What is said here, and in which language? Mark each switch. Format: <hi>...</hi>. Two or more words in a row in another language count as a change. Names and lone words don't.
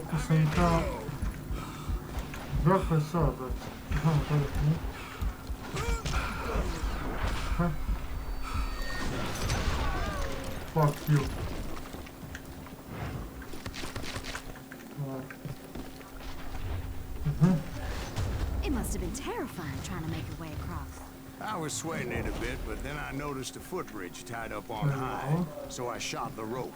<hr>sam kao... Dokle sad, brate? Aha, to je tu. Ha?</hr> <en>Fuck you. It must have been terrifying trying to make your way across. I was sweating it a bit, but then I noticed a footbridge tied up on high, so I shot the rope.</en>